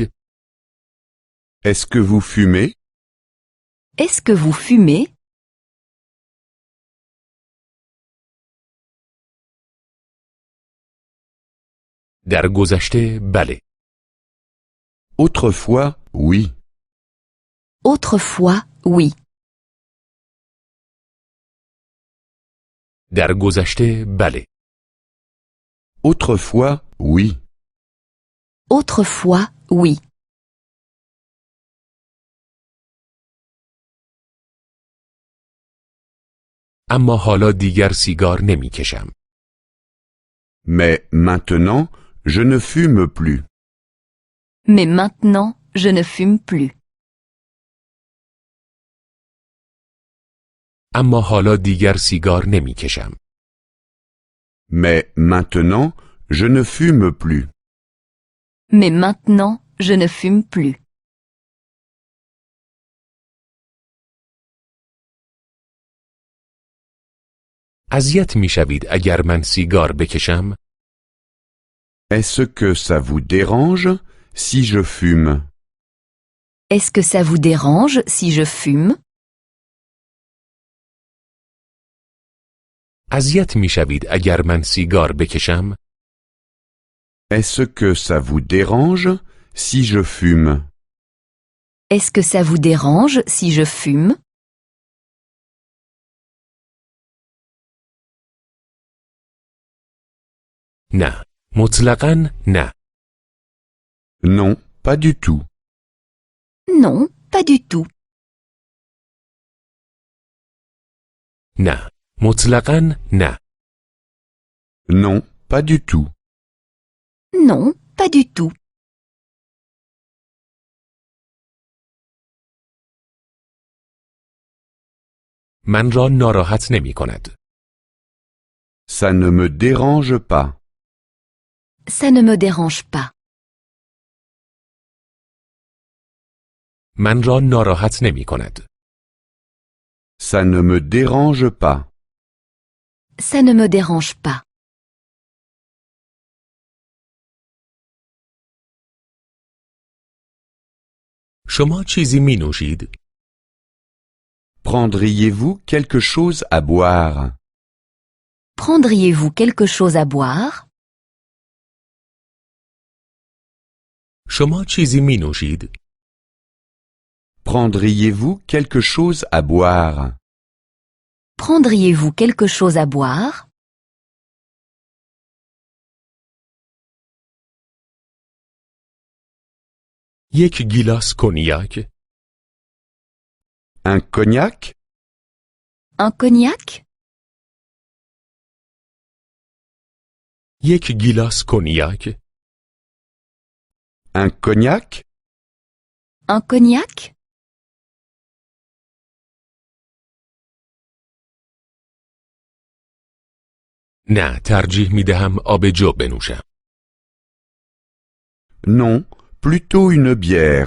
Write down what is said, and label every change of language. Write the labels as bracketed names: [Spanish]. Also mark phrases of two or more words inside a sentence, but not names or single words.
[French] Est-ce que vous fumez? Est-ce que vous fumez? [Persian] در گذشته بله. [French] Autrefois, oui. Autrefois, oui. [Persian] در گذشته بله. [French] Autrefois, oui. Autrefois, oui. [Persian] اما حالا دیگر سیگار نمی کشم. [French] Mais maintenant, je ne fume plus. Mais maintenant, je ne fume plus. [Persian] اما حالا دیگر سیگار نمی کشم. [French] Mais maintenant, je ne fume plus. Mais maintenant, je ne fume plus. [Persian] اذیت می شوید اگر من سیگار بکشم؟ [French] Est-ce que ça vous dérange si je fume? Est-ce que ça vous dérange si je fume? [Persian] اذیت می شوید اگر من سیگار بکشم؟ [French] Est-ce que ça vous dérange si je fume? Est-ce que ça vous dérange si je fume? [Persian] نه. مطلقاً نه. [French] Non, pas du tout. Non, pas du tout. [Persian] نه. مطلقاً نه. [French] Non, pas du tout. Non, pas du tout. [Persian] من را ناراحت نمی کند. [French] Ça ne me dérange pas. Ça ne me dérange pas. [Persian] من را ناراحت نمی کند. [French] Ça ne me dérange pas. Ça ne me dérange pas. [Persian] شما چیزی می نوشید؟ [French] Prendriez-vous quelque chose à boire? Prendriez-vous quelque chose à boire? [Persian] شما چیزی می نوشید؟ [French] Prendriez-vous quelque chose à boire? Prendriez-vous quelque chose à boire? [Persian] یک گیلاس کنیاک؟ [French] Un cognac? Un cognac? [Persian] یک گیلاس کنیاک؟ [French] Un cognac? Un cognac? [Persian] نه، ترجیح می دهم آب جو بنوشم. [French] Non, plutôt une bière.